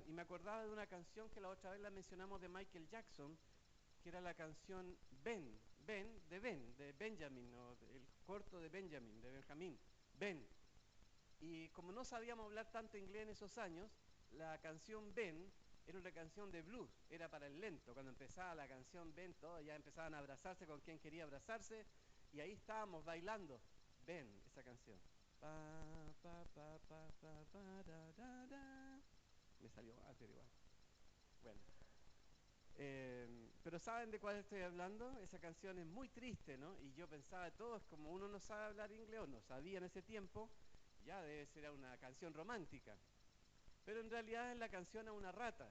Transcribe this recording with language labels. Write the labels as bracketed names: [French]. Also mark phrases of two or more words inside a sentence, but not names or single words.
[Spanish] Y me acordaba de una canción que la otra vez la mencionamos de Michael Jackson, que era la canción de Benjamin, o el corto de Benjamin, de Benjamín, Ben. Y como no sabíamos hablar tanto inglés en esos años, la canción Ben era una canción de blues, era para el lento. Cuando empezaba la canción Ben, todos ya empezaban a abrazarse con quien quería abrazarse, y ahí estábamos bailando Ben, esa canción. Pa, pa, pa, pa, pa, pa, da. Me salió pero igual. Bueno. Pero ¿saben de cuál estoy hablando? Esa canción es muy triste, ¿no? Y yo pensaba, todos, como uno no sabe hablar inglés, o no sabía en ese tiempo, ya debe ser una canción romántica. Pero en realidad es la canción a una rata.